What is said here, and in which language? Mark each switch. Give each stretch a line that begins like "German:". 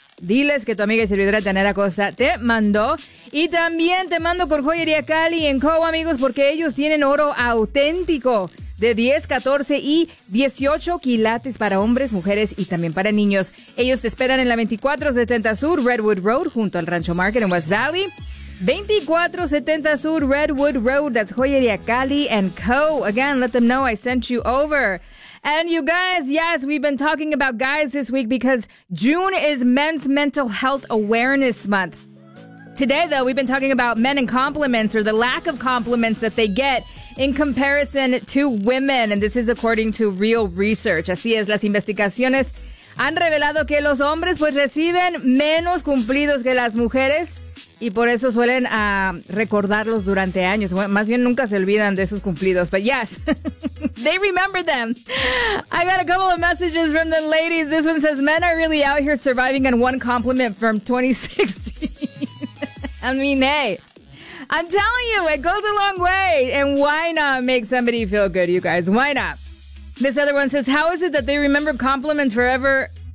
Spanish: Diles que tu amiga y servidora Tanera Costa te mandó. Y también te mando con Joyería Cali en Co, amigos, porque ellos tienen oro auténtico de 10, 14 y 18 quilates para hombres, mujeres y también para niños. Ellos te esperan en la 2470 Sur Redwood Road junto al Rancho Market en West Valley.
English: 2470 Sur Redwood Road, that's Joyería Cali and Co. Again, let them know I sent you over. And you guys, yes, we've been talking about guys this week because June is Men's Mental Health Awareness Month. Today, though, we've been talking about men and compliments or the lack of compliments that they get in comparison to women. And this is according to real research.
Spanish: Así es, las investigaciones han revelado que los hombres pues reciben menos cumplidos que las mujeres. Y por eso suelen recordarlos durante años. Bueno, más bien nunca se olvidan de esos cumplidos.
English: But yes, they remember them. I got a couple of messages from the ladies. This one says, men are really out here surviving on one compliment from 2016. I mean, hey, I'm telling you, it goes a long way. And why not make somebody feel good, you guys? Why not? This other one says, how is it that they remember compliments forever?